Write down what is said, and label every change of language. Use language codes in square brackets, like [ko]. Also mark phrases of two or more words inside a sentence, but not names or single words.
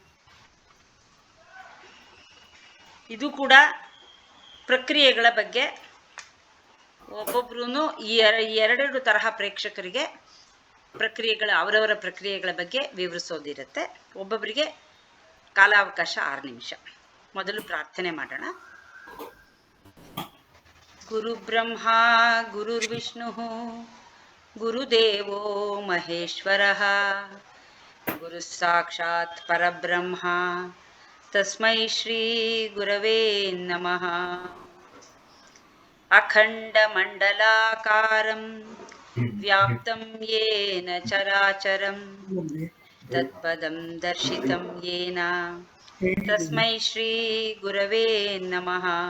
[kn] ಇದು ಕೂಡ ಪ್ರಕ್ರಿಯೆಗಳ ಬಗ್ಗೆ ಒಬ್ಬೊಬ್ರು ಈ ಎರಡೆರಡು ತರಹ ಪ್ರೇಕ್ಷಕರಿಗೆ ಅವರವರ ಪ್ರಕ್ರಿಯೆಗಳ ಬಗ್ಗೆ ವಿವರಿಸೋದಿರುತ್ತೆ. ಒಬ್ಬೊಬ್ಬರಿಗೆ ಕಾಲಾವಕಾಶ 6 ನಿಮಿಷ. ಮೊದಲು ಪ್ರಾರ್ಥನೆ ಮಾಡೋಣ. [sa] ಗುರು ಬ್ರಹ್ಮ ಗುರುರ್ವಿಷ್ಣು ಗುರುದೇವೋ ಮಹೇಶ್ವರ ಗುರು ಸಾಕ್ಷಾತ್ ಪರಬ್ರಹ್ಮ ತಸ್ಮೈ ಶ್ರೀ ಗುರವೇ ನಮಃ. ಅಖಂಡ ಮಂಡಲಾಕಾರಂ ವ್ಯಾಪ್ತಂ ಯೇನ ಚರಾಚರಂ ತತ್ಪದಂ ದರ್ಶಿತಂ ಯೇನ ತಸ್ಮೈ ಶ್ರೀ ಗುರವೇ ನಮಃ.